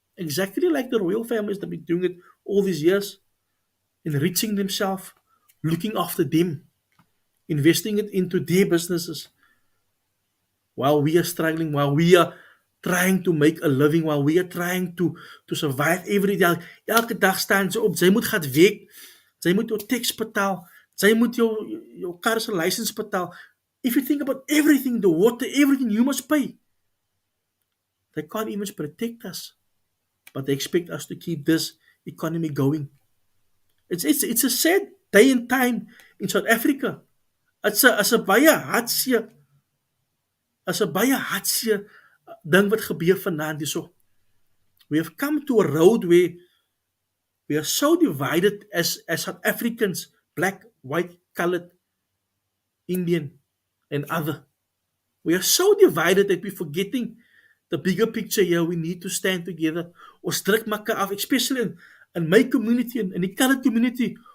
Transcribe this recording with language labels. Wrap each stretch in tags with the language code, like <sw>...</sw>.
<en>Exactly like the royal families that have been doing it all these years, enriching themselves, looking after them, investing it into their businesses, while we are struggling, while we are trying to make a living, while we are trying to survive every day.</en> <af>Elke dag staan sy op, sy moet gaan werk, sy moet jou tax betaal, sy moet jou car se license betaal.</af> <en>If you think about everything, the water, everything you must pay, they can't even protect us, but they expect us to keep this economy going. It's a sad day and time in South Africa.</en> <af>As 'n baie hartseer as 'n baie hartseer ding wat gebeur vanaand hierso.</af> <en>We have come to a road where we are so divided as South Africans, black, white, colored, Indian, and other. We are so divided that we're forgetting the bigger picture here. We need to stand together.</en> <af>Ons druk mekaar af,</af> <en>especially in my community,</en> <af>in die colored community.</af>